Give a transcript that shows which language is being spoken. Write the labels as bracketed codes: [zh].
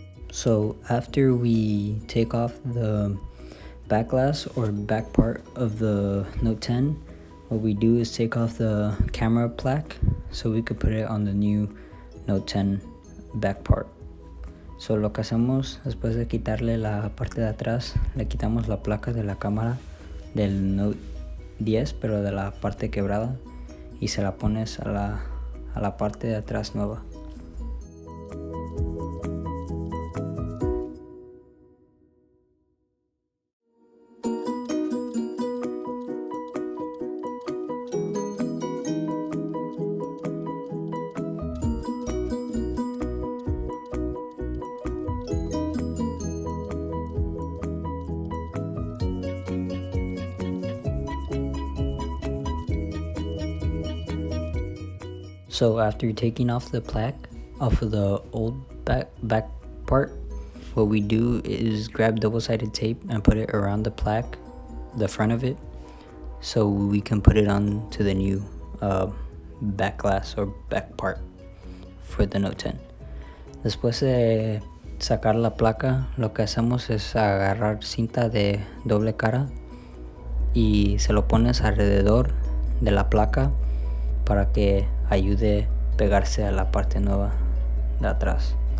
[en] So after we take off the back glass or back part of the Note 10, what we do is take off the camera plaque so we could put it on the new Note 10 back part. [es] So lo que hacemos después de quitarle la parte de atrás, le quitamos la placa de la cámara del Note 10, pero de la parte quebrada, y se la pones a la parte de atrás nueva. [en] So after taking off the plaque off of the old back part, what we do is grab double-sided tape and put it around the plaque, the front of it, so we can put it on to the new back glass or back part for the Note 10. [es] Después de sacar la placa, lo que hacemos es agarrar cinta de doble cara y se lo pones alrededor de la placa para que ayude a pegarse a la parte nueva de atrás.